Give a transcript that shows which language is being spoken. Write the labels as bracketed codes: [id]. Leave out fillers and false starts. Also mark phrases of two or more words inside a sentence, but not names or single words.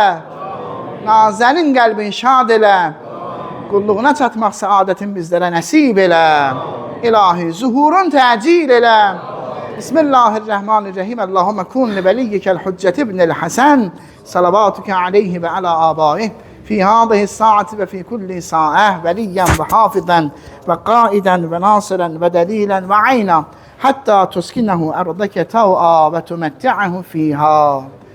[az] Nazənin qəlbin şad elə. Qulluğuna çatmaq səadətin bizlərə nəsib elə. İlahi, zuhurun təcil elə. Bismillahirrahmanirrahim. [ar] اللهم كن لوليك الحجة ابن الحسن صلواتك عليه وعلى آبائه. في هذه الساعة وفي كل ساعة وليا وحافظا وقائدا وناصرا ودليلا وعينا حتى تسكنه أرضك طوعا وتمتعه فيها